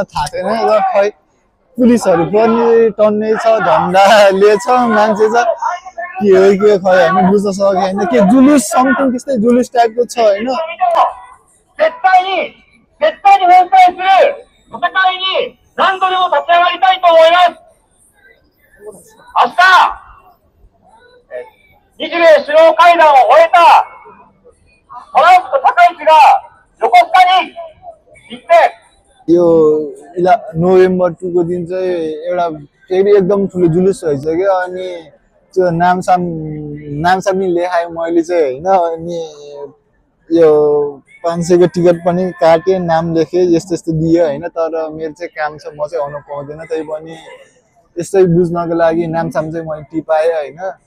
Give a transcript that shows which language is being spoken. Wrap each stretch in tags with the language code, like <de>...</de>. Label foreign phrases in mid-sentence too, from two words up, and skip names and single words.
<ne>थाहा छैन र खै पुलिसहरू पनि टन्नै छ झन्डाले छ मान्छे छ के हो के खै होइन बुझ्न सकेन के जुलुस समथिङ त्यस्तै जुलुस टाइपको छ होइन</ne> <ja>絶対に返済する戦いに何度でも立ち上がりたいと思います。明日、日米首脳会談を終えたトランプと高市が横須賀に行って、</ja> <ne>यो नोभेम्बर 2 को दिन चाहिँ एउटा फेरि एकदम ठुलो जुलुस भइसक्यो अनि त्यो नामसाम नि लेखाएँ मैले चाहिँ होइन अनि यो 500 को टिकट पनि काटेँ नाम लेखेँ यस्तो यस्तो दिएँ होइन तर मेरो चाहिँ काम छ म चाहिँ आउनु पाउँदैन त्यही पनि यस्तै बुझ्नको लागि नामसाम चाहिँ मैले टिपाएँ होइन</ne>